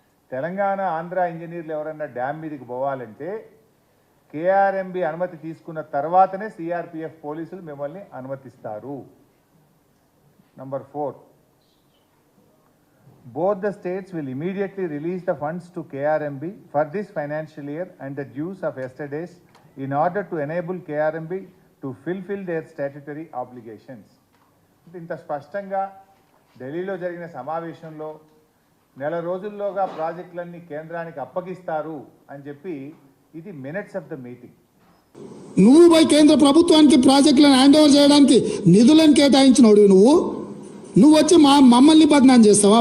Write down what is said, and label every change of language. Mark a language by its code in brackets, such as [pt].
[te] తెలంగాణ ఆంధ్ర ఇంజనీర్లు ఎవరన్నా డ్యామ్ మీదకి పోవాలంటే కేఆర్ఎంబి అనుమతి తీసుకున్న తర్వాతనే సిఆర్పిఎఫ్ పోలీసులు మిమ్మల్ని అనుమతిస్తారు. [en] Number 4, both the states will immediately release the funds to KRMB for this financial year and the dues of yesterday's in order to enable KRMB to fulfill their statutory obligations. [te] ఇంత స్పష్టంగా ఢిల్లీలో జరిగిన సమావేశంలో నెల రోజుల్లోగా ప్రాజెక్టులన్నీ కేంద్రానికి అప్పగిస్తారు అని చెప్పి ఇది మినిట్స్ ఆఫ్ ద మీటింగ్. నువ్వు పోయి కేంద్ర ప్రభుత్వానికి ప్రాజెక్టులను హ్యాండ్ ఓవర్ చేయడానికి నిధులను కేటాయించినోడు నువ్వు వచ్చి మమ్మల్ని బదనాం చేస్తావా?